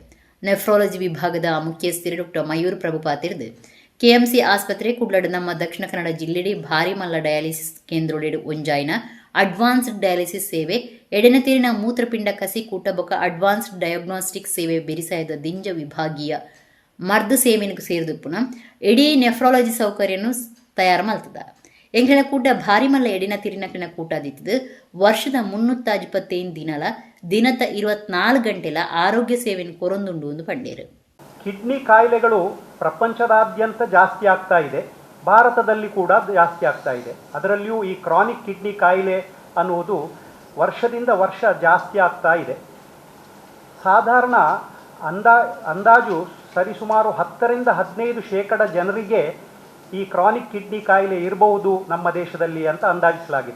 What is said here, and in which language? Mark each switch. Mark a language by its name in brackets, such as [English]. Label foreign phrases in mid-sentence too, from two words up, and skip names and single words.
[Tulu] ನೆಫ್ರಾಲಜಿ ವಿಭಾಗದ ಮುಖ್ಯಸ್ಥರು ಡಾಕ್ಟರ್ ಮಯೂರ್ ಪ್ರಭು ಪಾತಿರ್ದು ಕೆಎಂಸಿ ಆಸ್ಪತ್ರೆ ಕುಡ್ಲಡ್ ನಮ್ಮ ದಕ್ಷಿಣ ಕನ್ನಡ ಜಿಲ್ಲೆಡೆ ಭಾರಿ ಮಲ್ಲ ಡಯಾಲಿಸಿಸ್ ಕೇಂದ್ರೋಡೆಡು ಒಂಜಾಯಿನ [English] advanced dialysis [Tulu] ಸೇವೆ ಎಡೆನತೀರಿನ ಮೂತ್ರಪಿಂಡ ಕಸಿ ಕೂಟಬೊಕ [English] advanced diagnostic [Tulu] ಸೇವೆ ಬೆರಿಸಾಯದ ದಿಂಜ ವಿಭಾಗೀಯ ಮರ್ದು ಸೇವೆನಿಗೆ ಸೇರಿದುಪ್ಪುನ ಇಡೀ ನೆಫ್ರಾಲಜಿ ಸೌಕರ್ಯನು ತಯಾರು ಮಲ್ತದ. ಎಂಗ್ಲಿನ ಕೂಟ ಭಾರಿ ಮಲ್ಲ ಎಡಿನ ತಿರಿನಕ್ಲಿನ ಕೂಟ ದಿತ್ತದು ವರ್ಷದ 325 ದಿನಲ ದಿನದ 24 ಗಂಟೆಲ ಆರೋಗ್ಯ ಸೇವೆಯನ್ನು ಕೊರೊಂದುಂಡು ಎಂದು ಪಂಡೇರು. [Kannada] ಕಿಡ್ನಿ ಕಾಯಿಲೆಗಳು ಪ್ರಪಂಚದಾದ್ಯಂತ ಜಾಸ್ತಿ ಆಗ್ತಾ ಇದೆ, ಭಾರತದಲ್ಲಿ ಕೂಡ ಜಾಸ್ತಿ ಆಗ್ತಾ ಇದೆ. ಅದರಲ್ಲಿಯೂ ಈ [English] chronic kidney [Kannada] ಕಾಯಿಲೆ ಅನ್ನುವುದು ವರ್ಷದಿಂದ ವರ್ಷ ಜಾಸ್ತಿ ಆಗ್ತಾ ಇದೆ. ಸಾಧಾರಣ ಅಂದಾಜು ಸರಿಸುಮಾರು 10-15% ಜನರಿಗೆ ಈ [English] chronic kidney [Kannada] ಕಾಯಿಲೆ ಇರಬಹುದು ನಮ್ಮ ದೇಶದಲ್ಲಿ ಅಂತ ಅಂದಾಜಿಸಲಾಗಿದೆ.